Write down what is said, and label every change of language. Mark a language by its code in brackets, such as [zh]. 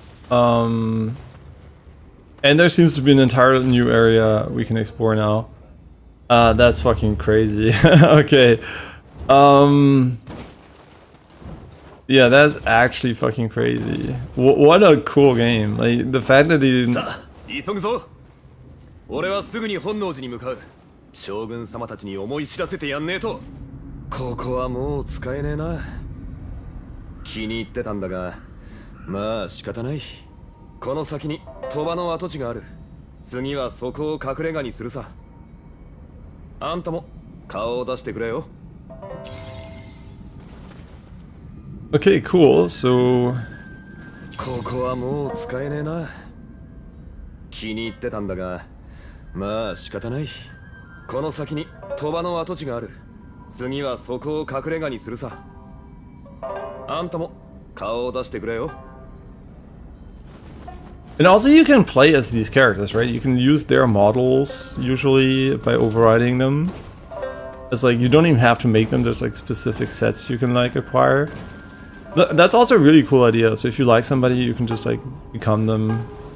[en] And there seems to be an entirely new area we can explore now. That's fucking crazy. Okay. Yeah, that's actually fucking crazy. What a cool game. Like, the fact that they didn't... [ja] 急ぐぞ。俺はすぐに本能寺に向かう。将軍様たちに思い知らせてやんねえと。ここはもう使えねえな。気に入ってたんだが、まあ仕方ない。この先に鳥羽の跡地がある。次はそこを隠れ家にするさ。あんたも顔を出してくれよ。 [en] Okay, cool. So... [ja] ここはもう使えねえな。気に入ってたんだが、まあ仕方ない。この先に鳥羽の跡地がある。次はそこを隠れ家にするさ。あんたも顔を出してくれよ。 [en] And also you can play as these characters, right? You can use their models usually by overriding them. It's like you don't even have to make them, there's like specific sets you can like acquire. That's also a really cool idea. So if you like somebody, you can just like become them.